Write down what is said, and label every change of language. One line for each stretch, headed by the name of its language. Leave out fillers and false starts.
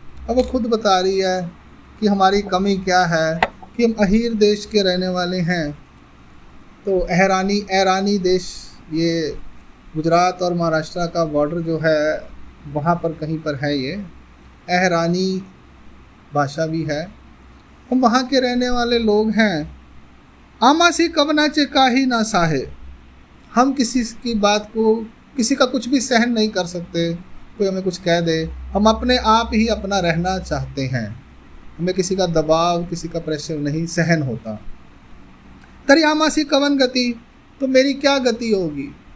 Hindi: अब वो खुद बता रही है कि हमारी कमी क्या है, कि हम अहीर देश के रहने वाले हैं। तो ऐरानी देश, ये गुजरात और महाराष्ट्र का बॉर्डर जो है वहाँ पर कहीं पर है। ये ऐरानी भाषा भी है। हम वहाँ के रहने वाले लोग हैं।
Marathi: आमासी कवनाचे काही ना साहे।
Hindi: हम किसी की बात को, किसी का कुछ भी सहन नहीं कर सकते। कोई हमें कुछ कह दे, हम अपने आप ही अपना रहना चाहते हैं। हमें किसी का दबाव, किसी का प्रेशर नहीं सहन होता।
Marathi: तरी आमासी कवन गति,
Hindi: तो मेरी क्या गति होगी?